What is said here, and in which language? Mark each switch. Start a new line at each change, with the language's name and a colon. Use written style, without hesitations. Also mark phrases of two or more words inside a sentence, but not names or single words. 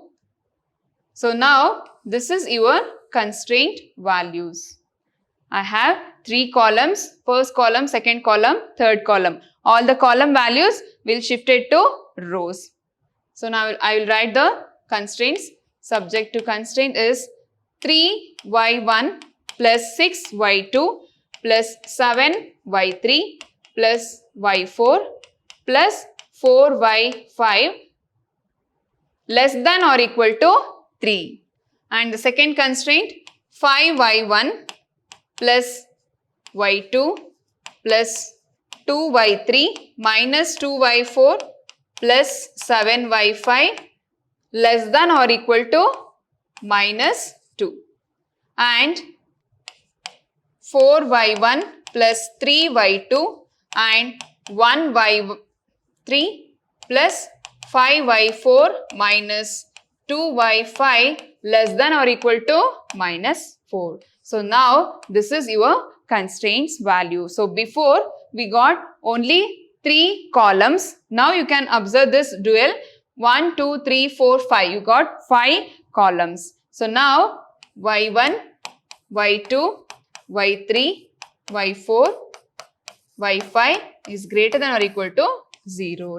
English: So now this is your constraint values. I have 3 columns, first column, second column, third column. All the column values will shift it to rows. So now I will write the constraints. Subject to constraint is 3y1 plus 6y2 plus 7y3 plus y4 plus 4y5 less than or equal to 3. And the second constraint 5y1 plus y2 plus 2y3 minus 2y4 plus 7y5 less than or equal to minus 2. And 4y1 plus 3y2 and 1y3 plus 5y4 minus 2y5 less than or equal to minus 4. So now this is your constraints value. So before we got only 3 columns. Now you can observe this dual 1, 2, 3, 4, 5. You got 5 columns. So now y1, y2, y3, y4, y5 is greater than or equal to 0.